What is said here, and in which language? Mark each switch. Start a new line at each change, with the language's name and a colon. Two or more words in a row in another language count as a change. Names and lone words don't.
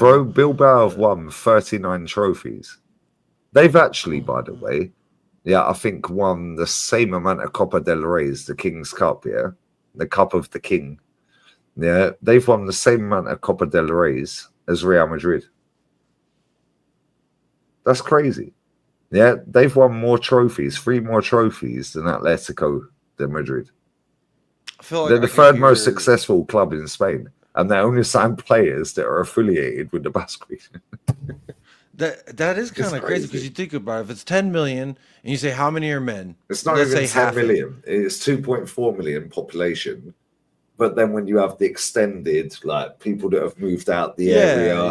English: Bro, Bilbao have won 39 trophies. They've actually, by the way, I think won the same amount of Copa del Rey as the King's Cup, yeah? The Cup of the King. Yeah, they've won the same amount of Copa del Rey's as Real Madrid. That's crazy. Yeah, they've won more trophies, 3 more trophies than Atletico de Madrid. I feel like they're the third most successful club in Spain, and they only sign players that are affiliated with the Basque region. That is kind of crazy because you think about it. If it's 10 million and you say how many are men, it's not even 10 million. It's 2.4 million population. But then when you have the extended, like people that have moved out the area,